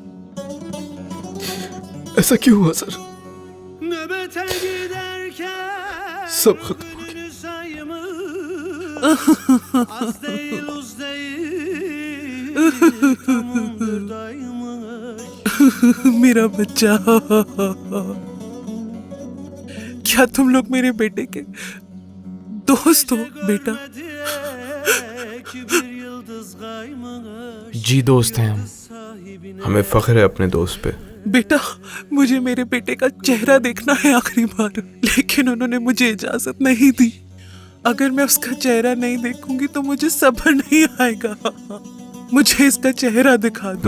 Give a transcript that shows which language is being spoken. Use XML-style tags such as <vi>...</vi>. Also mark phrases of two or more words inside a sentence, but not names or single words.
<ur>ایسا کیوں ہوا سر?</ur> <tr>Nöbete giderken</tr> <ur>سب ختم ہو گیا.</ur> <tr>günü saymış, az değil uz değil tam 14 aymış.</tr> <ur>میرا بچہ، کیا تم لوگ میرے بیٹے کے دوست ہو بیٹا?</ur> <tr>Bir yıldız kaymış,</tr> <ur>جی دوست ہیں ہم. ہمیں فخر ہے اپنے دوست پہ. بیٹا، مجھے میرے بیٹے کا چہرہ دیکھنا ہے آخری بار، لیکن انہوں نے مجھے اجازت نہیں دی. اگر میں اس کا چہرہ نہیں دیکھوں گی تو مجھے صبر نہیں آئے گا. مجھے اس کا چہرہ دکھا دو.</ur>